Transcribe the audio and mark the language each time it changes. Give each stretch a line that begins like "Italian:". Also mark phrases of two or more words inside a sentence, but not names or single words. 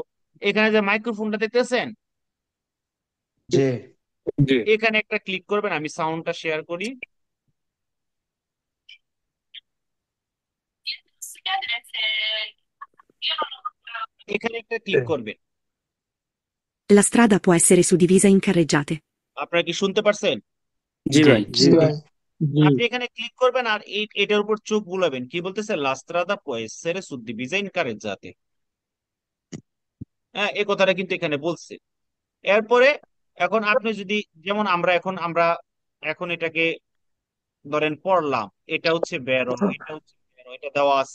Bangla: এখানে যে মাইক্রোফোনটা দেখতেছেন, জি জি এখানে একটা ক্লিক করবেন। আমি সাউন্ডটা শেয়ার করি। এখানে একটা ক্লিক করবেন।
Italian: La strada può essere suddivisa in carreggiate.
Bangla: আপনারা কি শুনতে পারছেন? জি ভাই। জি ভাই আপনি এখানে ক্লিক করবেন আর এটার উপর চোখ বুলাবেন। কি বলতেছে?
Italian: La strada può essere suddivisa in carreggiate.
Bangla: হ্যাঁ, এই কথাটা কিন্তু এখানে বলছে। এরপরে এখন আপনি যদি, যেমন আমরা এখন এটাকে ধরেন পড়লাম, এটা হচ্ছে বেরো, এটা হচ্ছে বেরো, এটা দেওয়া আছে।